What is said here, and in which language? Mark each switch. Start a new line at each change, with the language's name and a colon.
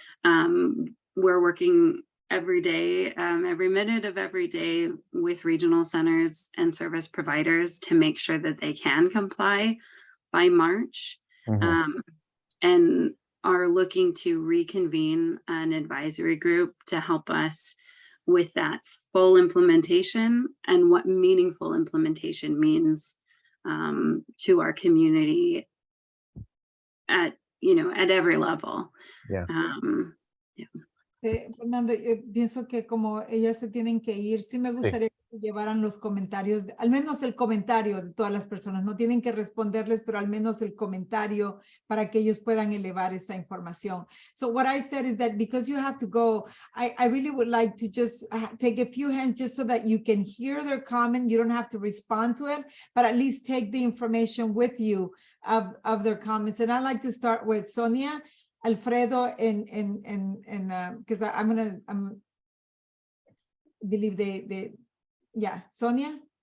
English: We're working every day, every minute of every day with regional centers and service providers to make sure that they can comply by March, and are looking to reconvene an advisory group to help us with that full implementation and what meaningful implementation means to our community at every level. Yeah.
Spanish: Fernando, pienso que como ellas se tienen que ir, sí me gustaría que llevaran los comentarios, al menos el comentario de todas las personas. No tienen que responderles, pero al menos el comentario para que ellos puedan elevar esa información.
English: So what I said is that because you have to go, I really would like to just take a few hands just so that you can hear their comment. You don't have to respond to it, but at least take the information with you of their comments. And I'd like to start with Sonia, Alfredo, and because I'm believe they yeah, Sonia.